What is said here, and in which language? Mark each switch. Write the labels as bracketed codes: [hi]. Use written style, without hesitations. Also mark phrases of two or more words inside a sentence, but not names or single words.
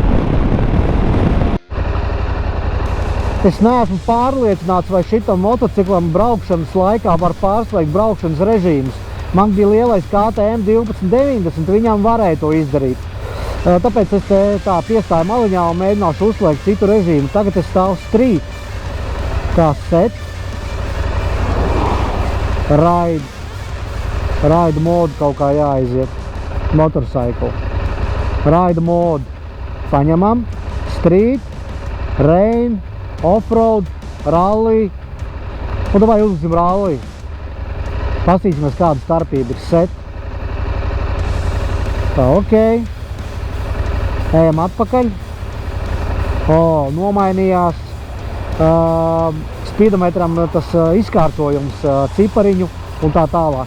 [lv] Es neesmu pārliecināts, vai šitam motociklam braukšanas laikā var pārslēgt braukšanas režīmus. Man bija lielais KTM 1290, viņam varēja to izdarīt. Tāpēc es tā piestāju maliņā un mēģināšu uzslēgt citu režīmu. Tagad es stāvu street, kā set, ride modu kaut kā jāaiziet, [en] motorcycle, ride [lv] modu, paņemam, street, rain, offroad, rally, un davai uzliksim rally. Pastīsimies, kāda starpība ir set. Tā, ok. Ejam atpakaļ. Nomainījās speedometram tas izkārtojums cipariņu un tā tālāk.